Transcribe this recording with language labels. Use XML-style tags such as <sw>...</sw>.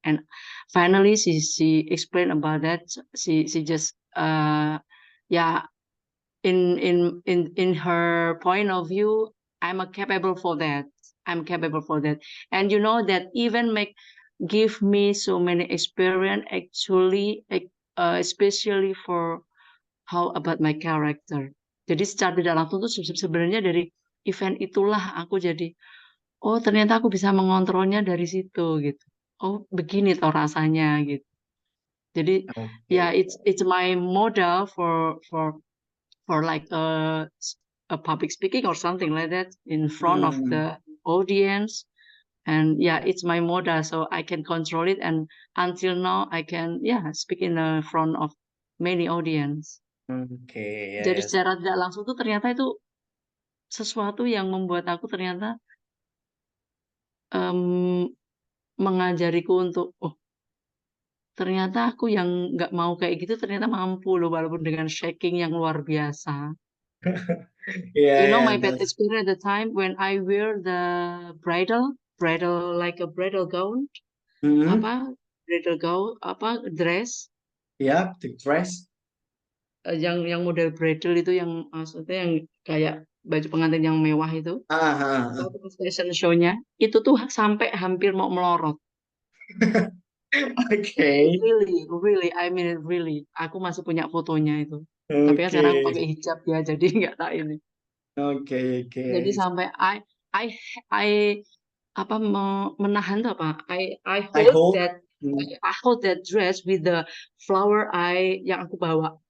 <en>And finally she explained about that. She just yeah, in her point of view, I'm capable for that. And that even give me so many experience actually, especially for how about my character.</en> <id>Jadi secara tidak langsung tuh sebenarnya dari event itulah aku jadi, oh ternyata aku bisa mengontrolnya dari situ gitu. Oh begini toh rasanya gitu. Jadi ya,</id> <en>Okay. it's my model for like a public speaking or something like that in front of Hmm. the audience. And yeah, it's my model, so I can control it. And until now, I can speak in the front of many audience. Okay.</en> <id>Jadi</id> <en>Yes.</en> <id>secara tidak langsung tuh ternyata itu sesuatu yang membuat aku ternyata em, mengajariku untuk ternyata aku yang nggak mau kayak gitu ternyata mampu loh, walaupun dengan shaking yang luar biasa.</id> <en>Yeah. Yeah. My bad That's. experience at the time when I wear the bridal like a bridal gown, Hmm.</en> <id>apa bridal gown, apa dress,</id> <en>Yeah. The dress.</en> <id>yang model bridal itu, yang maksudnya yang kayak baju pengantin yang mewah itu, Ah. waktu pas fashion show-nya itu tuh sampai hampir mau melorot.</id> <en>Okay. Really, really, I mean it really.</en> <id>Aku masih punya fotonya itu. Tapi kan sekarang aku Okay. pakai hijab ya, jadi nggak tak ini.</id> <en>Okay.</en> <id>Jadi</id> <en>Okay.</en> <id>sampai I I apa menahan tuh apa? I</id> <en>I hold hope. that I hold that dress with the flower</en> <id>yang aku bawa.</id>